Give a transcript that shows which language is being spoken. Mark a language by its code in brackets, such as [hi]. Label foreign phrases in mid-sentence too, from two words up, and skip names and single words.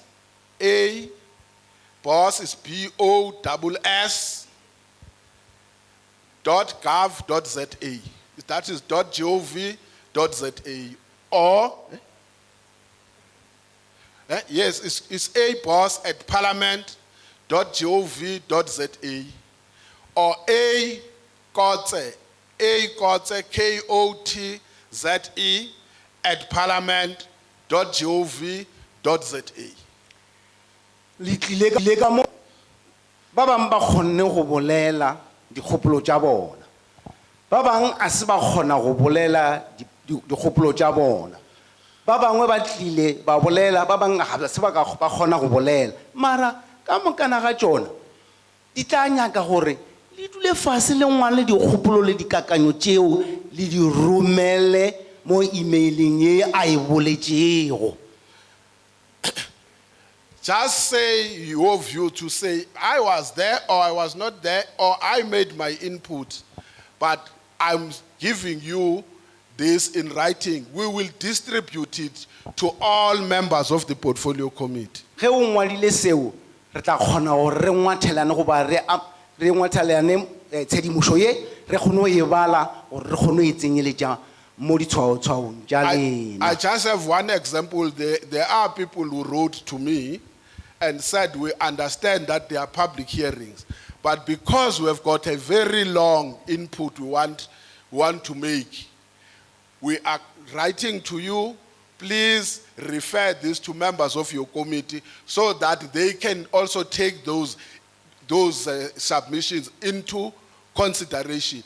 [en] A boss is BOSS.gov.za. That is .gov.za. Or yes, it's a boss at parliament.gov.za. Or a Kotze, KOTZE at parliament.gov.za. [nso] Ba bang ba kgonne go bolela dikgopolo tša bona. Ba bang a se ba kgona go bolela dikgopolo tša bona. Ba bangwe ba tlile ba bolela, ba bang ga se ba kgona go bolela. Mara ka mokana ga tšona di tla nyaka gore le dule fase le ngwale dikgopolo le dikakanyo tšeo le di romele mo emailing ye a e boletšego. [en] Just say your view, to say, I was there or I was not there or I made my input, but I'm giving you this in writing. We will distribute it to all members of the portfolio committee. [nso] Ge o ngwadile seo re tla kgona gore re ngwathelane goba re ngwathelane tshedimošo ye re kgone go e bala gore re kgone go e tsenyeletša mo ditshwaotshwaong tša lena. [en] I just have one example. There are people who wrote to me and said, we understand that there are public hearings, but because we have got a very long input we want to make, we are writing to you, please refer this to members of your committee so that they can also take those submissions into consideration.